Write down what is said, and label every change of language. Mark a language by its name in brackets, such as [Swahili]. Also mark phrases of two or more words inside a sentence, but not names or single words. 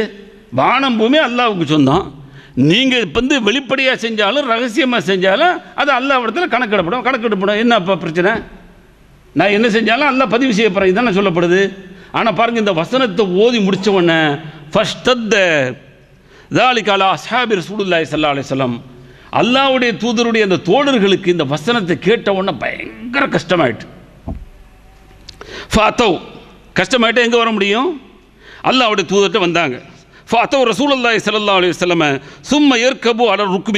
[Tamil] வானம் பூமி அல்லாஹ்வுக்கு சொந்தம். நீங்கள் வந்து வெளிப்படையாக செஞ்சாலும் ரகசியமாக செஞ்சாலும் அது அல்லாஹ் இடத்துல கணக்கெடுப்படும். என்ன அப்போ பிரச்சனை? நான் என்ன செஞ்சாலும் அல்லாஹ் பதிவு செய்யப்படுறேன், இதுதானே சொல்லப்படுது. ஆனால் பாருங்கள், இந்த வசனத்தை ஓதி முடித்த உடனே ஃபஸ்டத்த [Arabic] ذَلِكَ عَلَى أَصْحَابِ رَسُولِ اللَّهِ صَلَّى اللَّهُ عَلَيْهِ وسلم [Tamil] அல்லாஹ்வுடைய தூதருடைய அந்த தோழர்களுக்கு இந்த வசனத்தை கேட்ட உடனே பயங்கர கஷ்டமாயிட்டு. ஃபாத்தவ் கஷ்டமாயிட்டு எங்கே வர முடியும்? அல்லாஹ்வுடைய தூதர்கிட்ட வந்தாங்க. [Arabic] فأتوا رسول الله صلى الله عليه وسلم ثم بركوا على الركب.